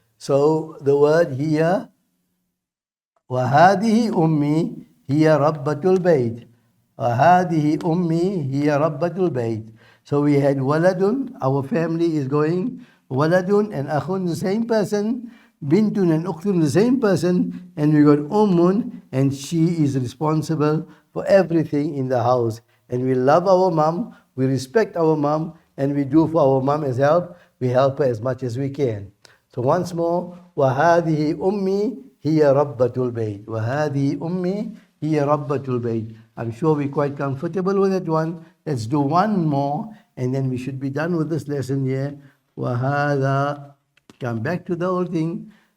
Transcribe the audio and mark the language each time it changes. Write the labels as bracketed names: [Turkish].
[English] So the word here, [Arabic] وهذه أمي هي ربة البيت. وهذه أمي هي ربة البيت. [English] So we had waladun, our family is going, waladun and akhun, the same person, bintun and ukhtun, the same person, and we got ummun, and she is responsible for everything in the house. And we love our mom, we respect our mom, and we do for our mom as help. We help her as much as we can. So once more, [Arabic] وَهَذِهِ أُمِّي هِيَ رَبَّةُ الْبَيْتِ. وَهَذِهِ أُمِّي هِيَ رَبَّةُ الْبَيْتِ. [English] I'm sure we're quite comfortable with that one. Let's do one more, and then we should be done with this lesson here. [Arabic] وَهَذَا. [English] Come back to the old thing.